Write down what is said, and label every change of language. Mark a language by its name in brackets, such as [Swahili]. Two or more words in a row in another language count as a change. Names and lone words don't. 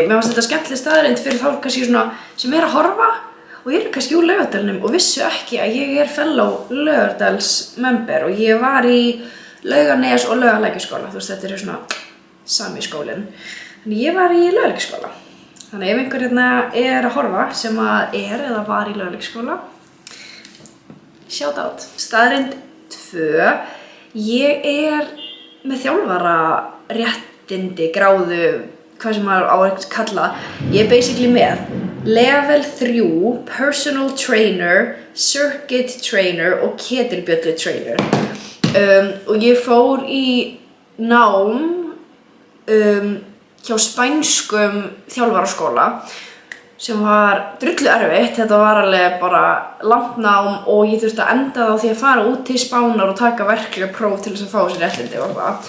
[Icelandic] Mér fannst þetta skemmtileg staðreynd fyrir þá kannski svona sem að horfa og ég kannski úr Laugardalnum og vissu ekki að ég fellow Laugardals member og ég var í Laugarnes og Laugalækjarskóla. Þetta svona sami skólinn. Þannig ég var í Laugalækjarskóla. Þannig ef einhver hérna að horfa sem að eða var í Laugalækjarskóla, [English] shout out. [Icelandic] Staðreynd 2. Ég með þjálfara réttindi, gráðu, hvað sem maður á að kalla. Ég basically með [English] level 3, personal trainer, circuit trainer [Icelandic] og ketilbjöllu trainer. Og ég fór í nám hjá spænskum þjálfaraskóla sem var drullu erfitt. Þetta var alveg bara langt nám og ég þurfti að enda á því að fara út til Spánar og taka verklega próf til þess að fá þessi réttindi og eitthvað.